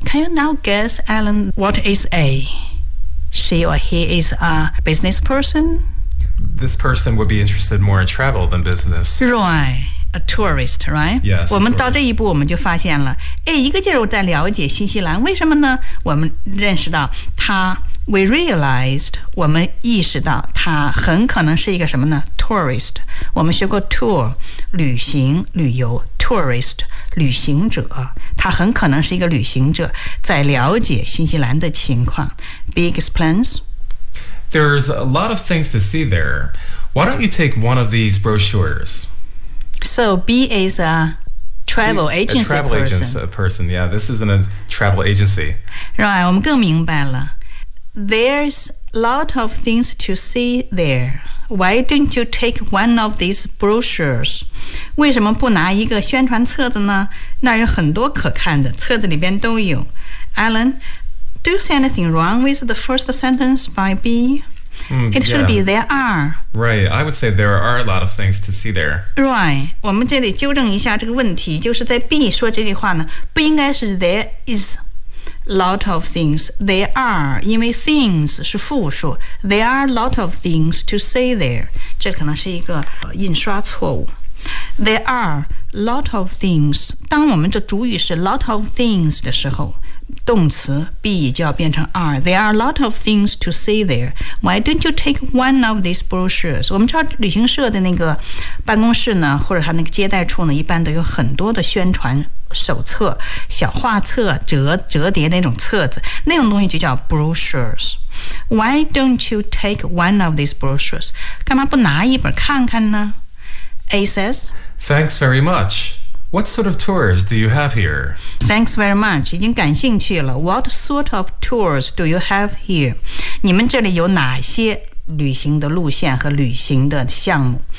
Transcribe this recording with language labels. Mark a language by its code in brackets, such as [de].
[en] Can you now guess, Alan, what is AShe or he is a business person? This person would be interested more in travel than business. Right, a tourist, right? Yes. [zh] 我们到这一步我们就发现了，哎，一个劲儿在了解新西兰，为什么呢？我们认识到他 ， [en] we realized， [zh] 我们意识到他很可能是一个什么呢 ？Tourist。我们学过 tour， 旅行、旅游 ，tourist， 旅行者。他很可能是一个旅行者，在了解新西兰的情况。 [en] Big explains. There's a lot of things to see there. Why don't you take one of these brochures? So B is a travel agency. A travel agency person. Yeah, this isn't a travel agency. [zh] Right, 我们更明白了。 [en] There's a lot of things to see there. Why don't you take one of these brochures? [zh] 为什么不拿一个宣传册子呢？那有很多可看的，册子里边都有。 [en] Alan, do you see anything wrong with the first sentence by B? It should be there are. Right, I would say there are a lot of things to see there. [zh] Right, 我们这里纠正一下这个问题，就是在 B 说这句话呢，不应该是 [en] there is. Lot of things. There are, [zh] 因为 [en] things [zh] 是复数 [en] There are lot of things to see there. [zh] 这可能是一个印刷错误 [en] There are lot of things. [zh] 当我们的主语是 lot of things 的时候，动词 be 就要变成 are. [en] There are lot of things to see there. Why don't you take one of these brochures? [zh] 我们知道旅行社的那个办公室呢，或者他那个接待处呢，一般都有很多的宣传手册、小画册、折叠那种册子，那种东西就叫 brochures. [en] Why don't you take one of these brochures? [zh] 干嘛不拿一本看看呢？ [en] A says, Thanks very much. What sort of tours do you have here? Thanks very much. [zh] 已经感兴趣了。 [en] What sort of tours do you have here? [zh] 你们这里有哪些旅行的路线和旅行的项目？